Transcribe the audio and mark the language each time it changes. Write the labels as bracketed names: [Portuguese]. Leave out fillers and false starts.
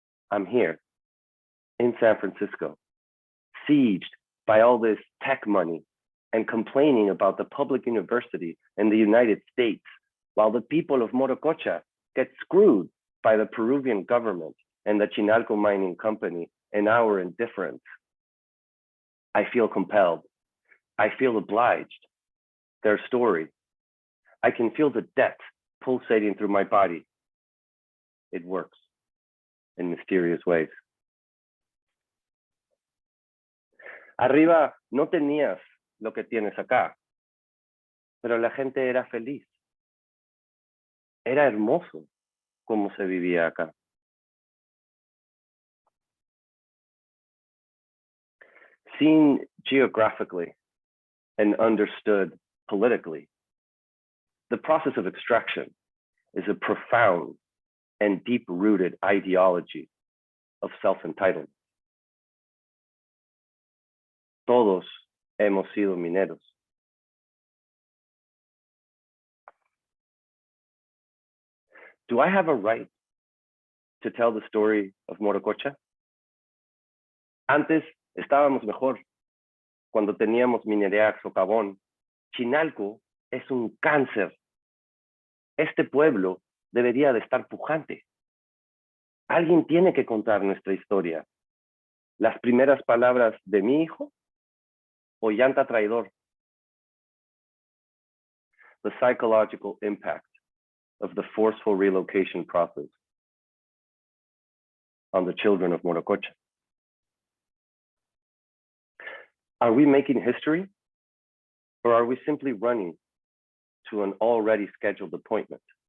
[English] I'm here in San Francisco, sieged by all this tech money and complaining about the public university in the United States, while the people of Morococha get screwed by the Peruvian government and the Chinalco Mining Company and our indifference. I feel compelled. I feel obliged. Their story. I can feel the debt pulsating through my body. It works in mysterious ways. [Spanish] Arriba no tenías lo que tienes acá, pero la gente era feliz. Era hermoso cómo se vivía acá. [English] Seen geographically and understood politically, the process of extraction is a profound and deep-rooted ideology of self-entitlement. [Spanish] Todos hemos sido mineros. [English] Do I have a right to tell the story of Morococha? [Spanish] Antes estábamos mejor, cuando teníamos minería socavón. Chinalco es un cáncer. Este pueblo debería de estar pujante. Alguien tiene que contar nuestra historia. Las primeras palabras de mi hijo o llanta traidor. [English] The psychological impact of the forceful relocation process on the children of Morococha. Are we making history, or are we simply running to an already scheduled appointment?